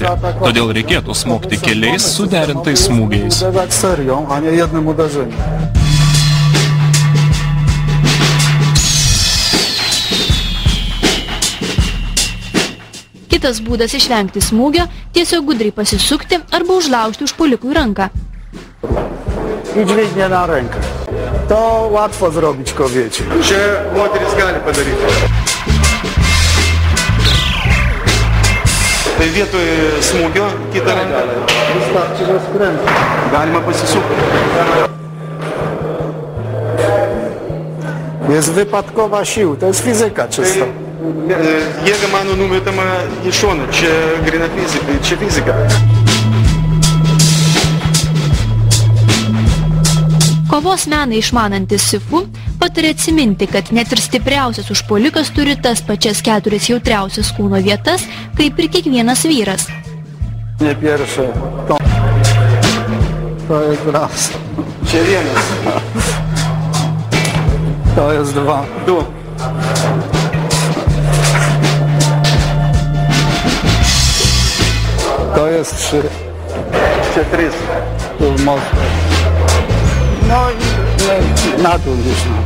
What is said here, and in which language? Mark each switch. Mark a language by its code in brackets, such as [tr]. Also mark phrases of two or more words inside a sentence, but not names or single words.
[lt] Todėl reikėtų smogti keliais suderintais smūgiais. Kitas būdas išvengti smūgio – tiesiog gudriai pasisukti arba užlaužti užpuolikui ranką. [pl] I dźwignię na rękę. To łatwo zrobić kobiecie. [lt] Čia moteris gali padaryti. Tai vietoj smūgio kitą ranką. [pl] Wystarczy rozkręcić. [lt] Galima pasisukti. [pl] Jest wypadkowa sił, to jest fizyka czysta. [lt] Jėga mano numetama į šoną, čia gryna fizika, čia fizika. Kovos meną išmanantis Sifu patarė atsiminti, kad net ir stipriausias užpuolikas turi tas pačias 4 jautriausias kūno vietas, kaip ir kiekvienas vyras. [pl] Nie pierwsze. To jest raz. [lt] Čia vienas. [pl] To jest dwa. [lt] Du. [pl] To jest 3. [lt] Čia 3. [pl] Tu mocno. No i na dół gdzieś.